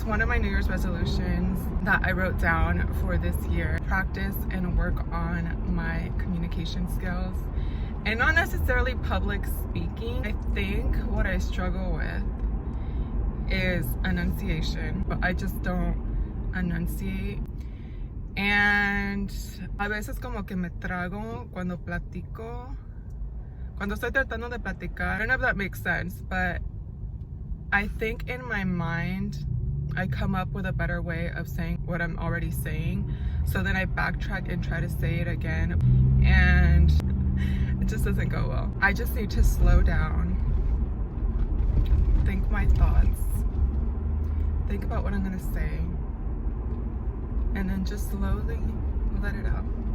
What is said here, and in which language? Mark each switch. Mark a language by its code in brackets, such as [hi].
[en] It's one of my New Year's resolutions that I wrote down for this year. Practice and work on my communication skills. And not necessarily public speaking. I think what I struggle with is enunciation, but I just don't enunciate. [es] And a veces como que me trago cuando platico. Cuando estoy tratando de platicar. [en] I don't know if that makes sense, but I think in my mind, I come up with a better way of saying what I'm already saying. So then I backtrack and try to say it again. And it just doesn't go well. I just need to slow down, think my thoughts, think about what I'm gonna say, and then just slowly let it out.